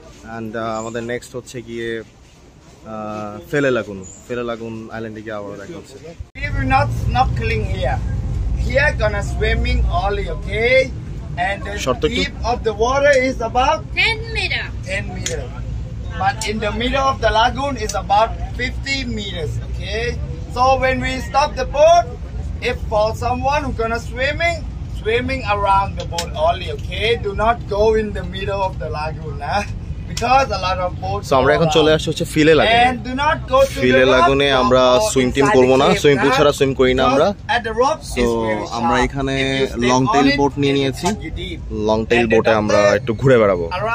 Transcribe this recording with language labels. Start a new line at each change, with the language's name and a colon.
Bangla: And আমাদের next হচ্ছে গিয়ে ফেলে লাগুন আইল্যান্ডে গিয়ে আবার দেখা হচ্ছে।
English: We're not snorkeling here. Here gonna swimming only, okay? And the deep of the water is about 10 meters. 10 meters. But in the middle of the lagoon is about 50 meters, okay? So when we stop the boat, if for someone who's gonna swimming around the boat only, okay? Do not go in the middle of the lagoon, huh? Because a lot of boats.
Bangla: So আমরা এখন চলে আসছি হচ্ছে ফিলে লাগুনে।
English: And do not go to
Bangla: ফিলে লাগুনে আমরা swim team করব না, swimming pool ছাড়া swim করি না আমরা। সো আমরা এখানে লং টেইল বোট নিয়ে নিয়েছি। লং টেইল বোটে আমরা একটু ঘুরে বেড়াবো।